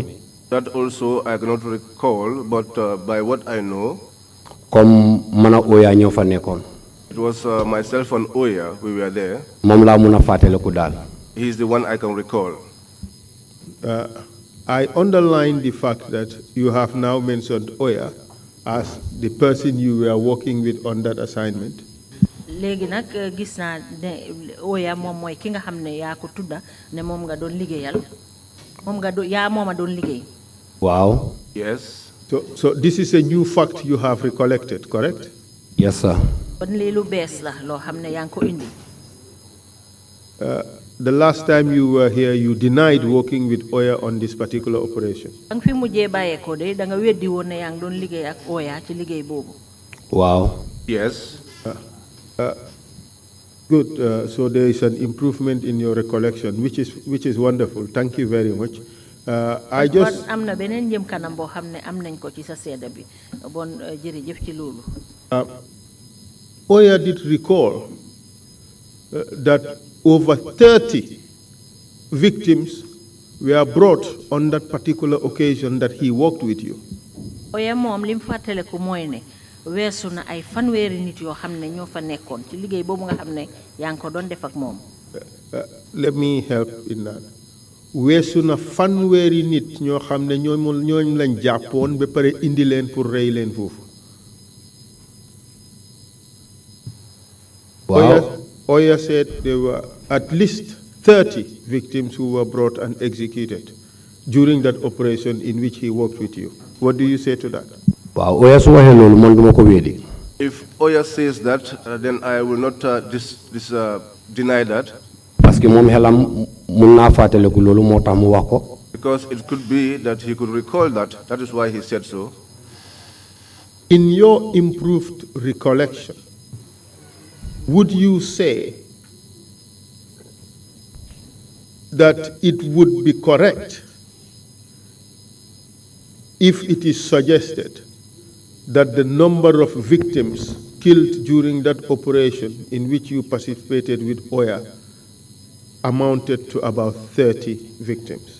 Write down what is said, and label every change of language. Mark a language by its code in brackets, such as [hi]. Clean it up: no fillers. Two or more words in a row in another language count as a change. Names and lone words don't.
[en] That also I cannot recall, but by what I know. [wo] comme man ak Oya ñoo fa nekkoon. [en] It was myself and Oya, we were there. [wo] moom laa mun a fàttaliku daal. [en] He is the one I can recall. I underline the fact that you have now mentioned Oya as the person you were working with on that assignment. [wo] léegi nag gis naa ne Oya moom mooy ki nga xam ne yaa ko tudda ne moom nga doon liggéeyal moom nga yaa mooma doon liggéey. waaw. [en] Yes. So this is a new fact you have recollected, correct? Yes, sir. [wo] kon lii lu bees la loo xam ne yaa ngi ko indi. [en] The last time you were here, you denied working with Oya on this particular operation. [wo] Ang fi mujjee bàyyeekoo de da nga weddi woon ne yaa ngi doon liggéey ak Oya ci liggéey boobu. [en] Wow. Yes. Good. So there is an improvement in your recollection, which is wonderful. Thank you very much. I just. [wo] am na beneen jëm kanam boo xam ne am nañ ko ci sa seede bi bon jërëjëf ci loolu. [en] Oya did recall that over 30 victims were brought on that particular occasion that he worked with you. [wo] Oya moom lim fàttaliku mooy ne weesu na ay fanweeri nit yoo xam ne ñoo fa nekkoon ci liggéey boobu nga xam ne yaa ngi ko doon def ak moom. [en] Let me help in that. [wo] Weesu na fanweeri nit ñoo xam ne ñooñ lañ jàppoon ba pare indi leen pour rey leen foofu. [en] Wow. Oya said there were at least 30 victims who were brought and executed during that operation in which he worked with you. What do you say to that? Wow. [wo] Oya su waxee loolu man duma ko weddi. [en] If Oya says that, then I will not deny that. [fr] Parce que [wo] moom xelam mun naa fàttaliku loolu moo tax mu wax ko. [en] Because it could be that he could recall that. That is why he said so. In your improved recollection, would you say that it would be correct if it is suggested that the number of victims killed during that operation in which you participated with Oya amounted to about 30 victims?